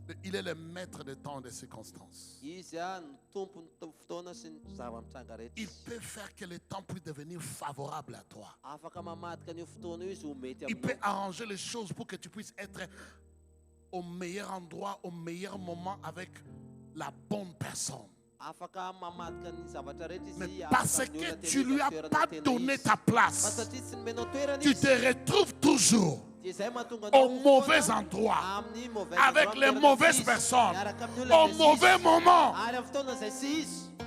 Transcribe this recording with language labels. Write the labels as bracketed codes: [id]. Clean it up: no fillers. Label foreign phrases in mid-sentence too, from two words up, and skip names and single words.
[fr] Il est le maître des temps et des circonstances. [mg] Izy no tompony fotoana sy ny zava-mitranga rehetra. [fr] Il peut faire que le temps puisse devenir favorable à toi. [mg] Afaka mamadika an'io fotoana io izy ho mety [fr] Il peut [mg] aminao. [fr] arranger les choses pour que tu puisses être au meilleur endroit, au meilleur moment avec la bonne personne. [mg] Afaka mamadika ny zavatra rehetra izy. [fr] Mais parce que tu lui as pas donné ta place, [mg] satria tsy nomenao toerana [fr] tu [mg] izy. [fr] te retrouves toujours [mg] Dia izay mahatonga [fr] au [mg] anao [fr] mauvais [mg] fotoana [fr] endroit, [mg] amin'ny mauvais [fr] avec endroit, les [mg] toerana [fr] mauvaises [mg] tsy izy. [fr] personnes, [mg] Miaraka amin'ny olona [fr] au [mg] izay [fr] mauvais [mg] tsy izy. [fr] moment. [mg] Ary amin'ny fotoana izay tsy izy.